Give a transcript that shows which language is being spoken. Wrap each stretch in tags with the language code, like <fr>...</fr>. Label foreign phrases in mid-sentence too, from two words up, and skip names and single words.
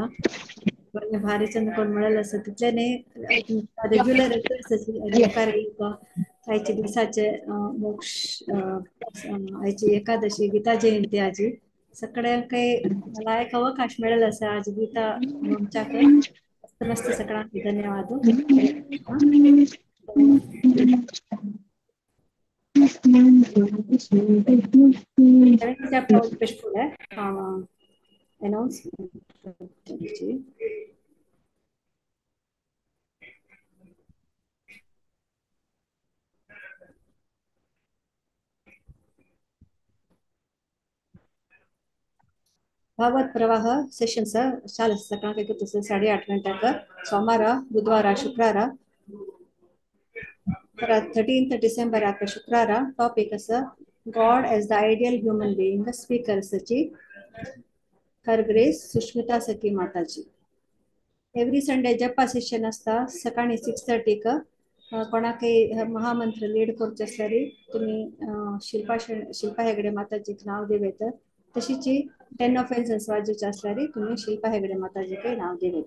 <kok>भारीचंद कोण म्हळेलें आसा तितले न्ही रेग्युलर मुखार आयचे दिसाचे मोक्ष आयची एकादशी गीता जयंती आजी सगळ्यांक काही लायक अवकाश मेळेलो आसा आज गीता म्हणच्याक मस्त मस्त सगळ्यांक धन्यवाद. चॅप्टर फुडें अनाउन्समेंट ಭಾಗವತ್</kok> <kn>ಪ್ರವಾಹ ಸೆಷನ್ಸ್ ಚಾಲು ಸಕಾಂಕ 8:30 ಗಂಟೆಗೆ ಸೋಮವಾರ, ಬುಧವಾರ, ಶುಕ್ರವಾರ 13th ಡಿಸೆಂಬರ್ ಶುಕ್ರವಾರ.</kn> <en>ಟಾಪಿಕ್ God as the ideal human being.</en> <kok>स्पीकर सची खरग्रेस सुष्मिता सखी माताजी.</kok> <en>every Sunday</en> <kok>जपा सेशन असता सकाळी 6:30 कोणाकय महामंत्र लीड करचे असल्यार तुम्ही शिल्पा हेगडे माताजीक नाव दिवेत. तशीच 10 ऑफेन्सेस वाजूचे असल्यार तुम्ही शिल्पा हेगडे माताजीक नाव दिवेत.</kok>